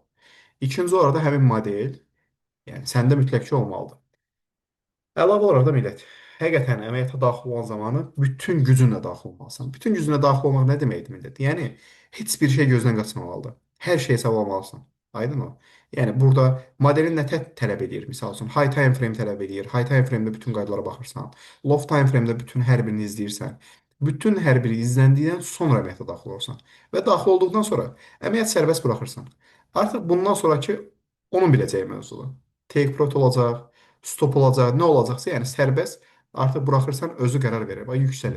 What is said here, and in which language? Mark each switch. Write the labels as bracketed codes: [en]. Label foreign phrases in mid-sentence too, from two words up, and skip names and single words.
[az] İkinci olaraq da həmin model, yəni səndə mütləq ki olmalıdır. Əlavə olaraq da millət, həqiqətən əməliyyata daxil olan zamanı bütün gücünlə daxil olmalısan. Bütün gücünlə daxil olmaq nə deməkdir millət? Yəni heç bir şey gözdən qaçmamalıdır. Hər şeyi hesablamalısan. Aydın o. Yəni burada modelin nə tələb edir? Misal üçün [en] high time frame [az] tələb edir. [en] High time frame- [az] də bütün qaydalara baxırsan. [en] Low time frame- [az] də bütün hər birini izləyirsən. Bütün hər biri izləndikdən sonra əməliyyata daxil olursan. Və daxil olduqdan sonra əməliyyat sərbəst buraxırsan. Artıq bundan sonraki onun biləcəyi mövzudur. [en] Take profit [az] olacaq, stop olacaq, nə olacaqsa, yəni sərbəst artıq buraxırsan özü qərar verir və yüksəlir.